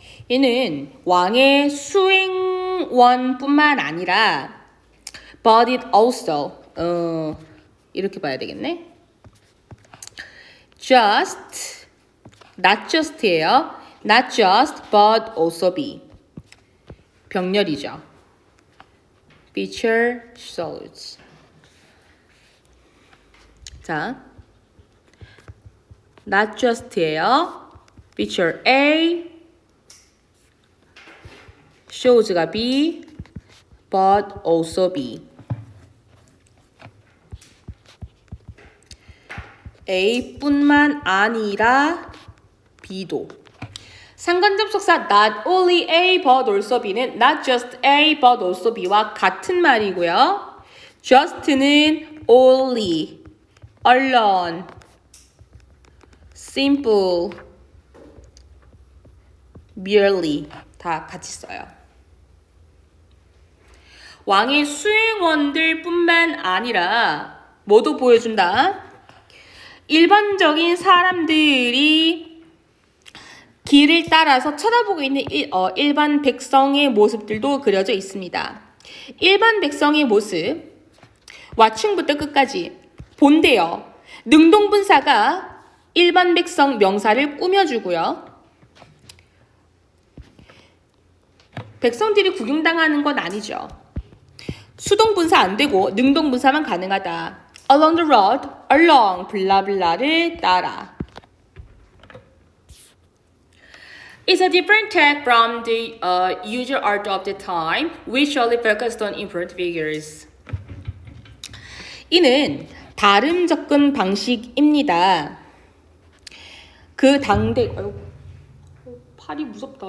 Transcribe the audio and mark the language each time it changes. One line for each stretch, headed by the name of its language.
Korean: 얘는 왕의 수행원뿐만 아니라
English: but it also
Korean: 이렇게 봐야 되겠네.
English: just not just예요. not just but also be 병렬이죠. feature shows.
Korean: 자, not just예요.
English: feature A, shows가 B, but also B.
Korean: A뿐만 아니라 B도. 상관접속사
English: not only A but also B
Korean: 는
English: not just A but also B
Korean: 와 같은 말이고요. just는 only, alone, simple, merely 다 같이 써요. 왕의 수행원들 뿐만 아니라 뭐도 보여준다. 일반적인 사람들이 길을 따라서 쳐다보고 있는 일반 백성의 모습들도 그려져 있습니다. 일반 백성의 모습 와충부터 끝까지 본데요. 능동분사가 일반 백성 명사를 꾸며주고요. 백성들이 구경당하는 건 아니죠. 수동분사 안 되고 능동분사만 가능하다.
English: Along the road, along
Korean: 블라블라를 따라.
English: It's a different take from the usual art of the time, which only focused on important figures.
Korean: 이는 다른 접근 방식입니다. 그 당대 아유, 팔이 무섭다.